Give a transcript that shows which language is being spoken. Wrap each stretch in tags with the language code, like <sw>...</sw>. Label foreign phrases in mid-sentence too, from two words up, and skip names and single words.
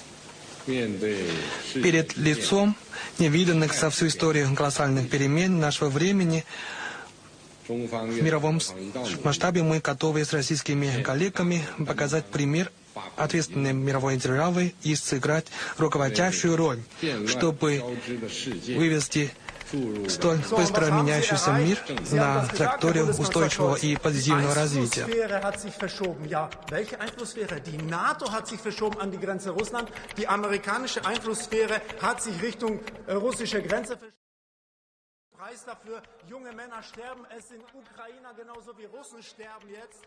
<ru>Перед лицом невиданных за всю историю колоссальных перемен нашего времени в мировом масштабе мы готовы с российскими коллегами показать пример ответственной мировой державы и сыграть руководящую роль, чтобы вывести столь быстро меняющийся мир на траекторию устойчивого и позитивного развития.</ru> <de>Welche Einflusssphäre? Die NATO hat sich verschoben an die Grenze Russland. Die amerikanische Einflusssphäre hat sich Richtung russische Grenze verschoben. Preis dafür, junge Männer sterben, es sind Ukrainer genauso wie Russen sterben jetzt.</de>